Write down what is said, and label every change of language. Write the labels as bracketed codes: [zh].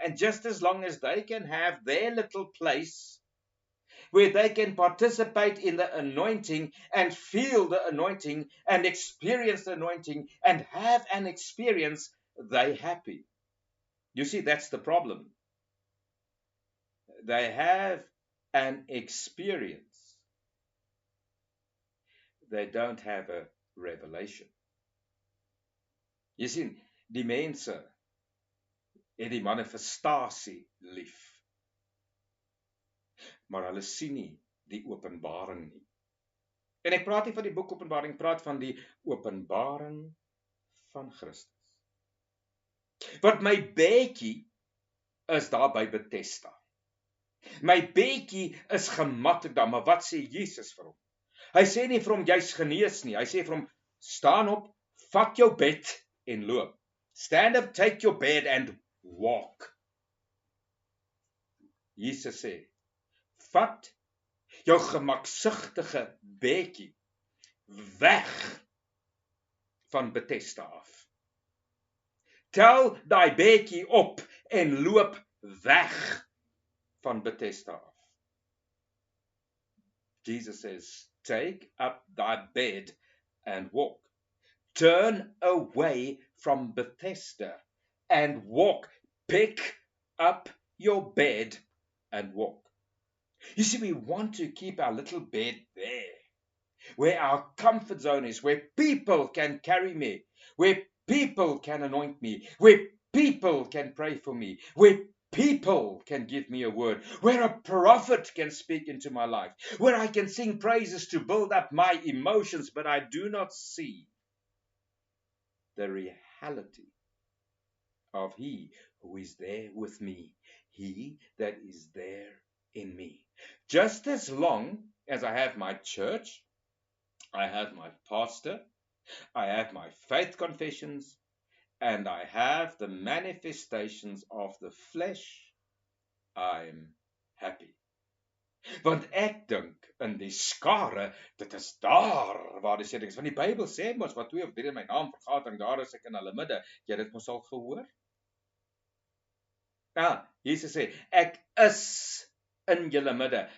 [en] And just as long as they can have their little place where they can participate in the anointing and feel the anointing and experience the anointing and have an experience, they're happy. You see, that's the problem. They have an experience. They don't have a revelation. [af] Jy sien, die mense het die manifestasie lief. Maar hulle sien nie die openbaring nie. En ek praat nie van die boek Openbaring, ek praat van die openbaring van Christus. Want my bekkie is daar by Bethesda. My bekkie is gemaklik daar, maar wat sê Jesus vir hom? Hy sê nie vir hom jy's genees nie, hy sê vir hom staan op, vat jou bed en loop. [en] Stand up, take your bed and walk. [af] Jesus sê, vat jou gemaksigtige bekkie weg van Bethesda af. Tel daai bekkie op en loop weg van Bethesda af. [en] Jesus says, take up thy bed and walk. Turn away from Bethesda and walk. Pick up your bed and walk. You see, we want to keep our little bed there, where our comfort zone is, where people can carry me, where people can anoint me, where people can pray for me, where people can give me a word, where a prophet can speak into my life, where I can sing praises to build up my emotions, but I do not see the reality of He who is there with me, He that is there in me. Just as long as I have my church, I have my pastor, I have my faith confessions, and I have the manifestations of the flesh, I'm happy. [af] Want ek dink in die skare, dit is daar waar die seëning is. Want die Bybel sê mos, wat 2 of 3 in my naam vergadering, daar is ek in hulle midde. Jy het dit mos al gehoor? Ja, Jesus sê, ek is in julle midde.